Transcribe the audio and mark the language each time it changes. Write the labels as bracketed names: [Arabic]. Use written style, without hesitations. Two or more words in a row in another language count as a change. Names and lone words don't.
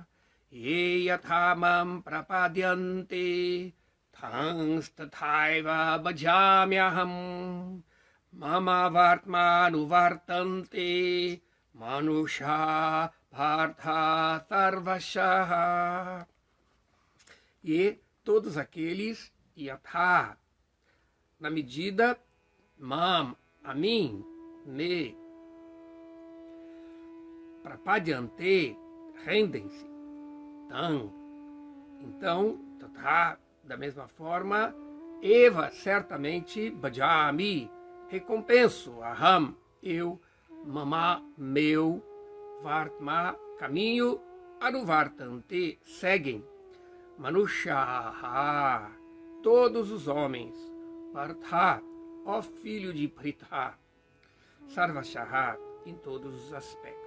[Sanskrit] ये यथामां प्रपद्यन्ते तथैव भजाम्यहम् मम वर्त्मानुवर्तन्ते मनुष्याः पार्थ सर्वशः. [Portuguese] E todos aqueles, yatha, na medida, mam, a mim, me, prapadyante, rendem-se, tam, então, tatha, da mesma forma, eva, certamente, [Sanskrit] bhajami, recompenso, aham, [Portuguese] eu, Mamá, meu, Vartma, caminho, Anuvartante, seguem. Manushaha, todos os homens. Partha, ó filho de Pritha. Sarvashaha, em todos os aspectos.